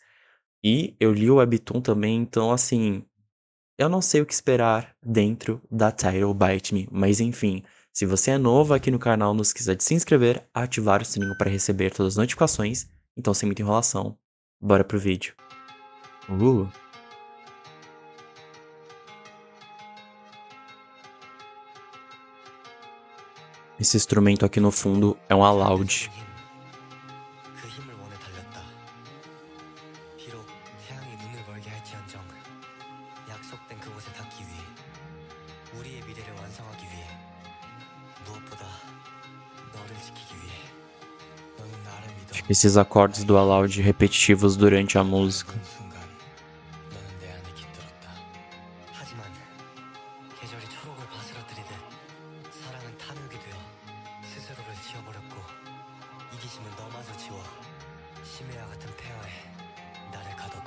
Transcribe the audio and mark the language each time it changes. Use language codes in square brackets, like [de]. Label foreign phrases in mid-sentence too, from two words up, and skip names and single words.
[pt] E eu li o Webtoon também, então assim, eu não sei o que esperar dentro da Title Bite Me, mas enfim, se você é novo aqui no canal, não esqueça de se inscrever, ativar o sininho para receber todas as notificações. Então, sem muita enrolação, bora pro vídeo. Uh, esse instrumento aqui no fundo é um Aloud. [ko] 그 힘을 원해 달렸다. 비록 태양이 눈을 멀게 할지언정 약속된 그곳에 닿기 위해 우리의 미래를 완성하기 위해 무엇보다 너를 지키기 위해 너는 나를 믿어. [pt] Esses acordes do Aloud repetitivos durante a música. [ko] 그 순간 너는 내 안에 깃들었다. 하지만 계절이 초록을 바스러뜨리듯 사랑은 탐욕이 되어 스스로를 지워버렸고 이기심은 너마저 지워 심해와 같은 폐허에 나를 가뒀다.